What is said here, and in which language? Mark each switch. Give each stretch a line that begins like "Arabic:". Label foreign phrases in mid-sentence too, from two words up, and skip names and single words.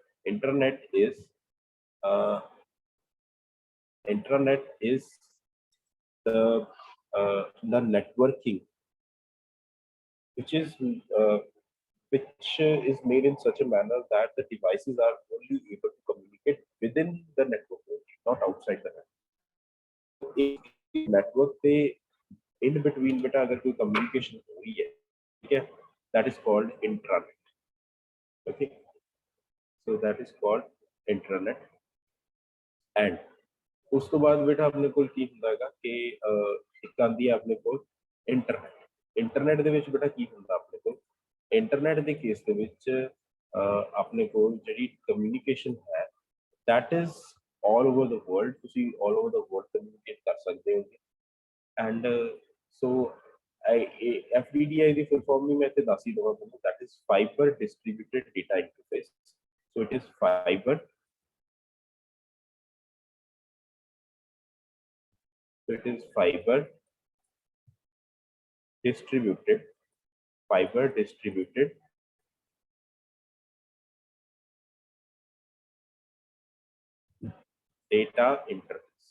English: Internet is the networking which is made in such a manner that the devices are only able to communicate within the network, not outside the network.
Hindi: network पे
English: in between
Hindi: बेटा अगर कोई communication हो रही है, ठीक है,
English: that is called intranet. Okay, so that is called intranet.
Punjabi: And ਉਸ ਤੋਂ ਬਾਅਦ ਬੇਟਾ ਆਪਣੇ ਕੋਲ ਕੀ ਹੁੰਦਾ ਹੈਗਾ ਕਿ ਇੱਕ ਆਉਂਦੀ ਹੈ ਆਪਣੇ ਕੋਲ ਇੰਟਰਨੈਟ ਦੇ ਵਿੱਚ ਬੇਟਾ ਕੀ ਹੁੰਦਾ ਆਪਣੇ ਕੋਲ ਇੰਟਰਨੈਟ ਦੇ ਕੇਸ ਦੇ ਵਿੱਚ ਆਪਣੇ ਕੋਲ ਜਿਹੜੀ ਕਮਿਊਨੀਕੇਸ਼ਨ ਹੈ
English: that is all over the world,
Punjabi: ਤੁਸੀਂ
English: all over the world
Punjabi: communicate ਕਰ ਸਕਦੇ ਹੋ
English: and so
Punjabi: FDDI ਦੀ
English: full form
Punjabi: ਵੀ ਮੈਂ ਇੱਥੇ ਦੱਸ ਹੀ ਦਵਾਂ ਤੁਹਾਨੂੰ,
English: that is fiber distributed data interface. So it is fiber. So it is fiber distributed data interface.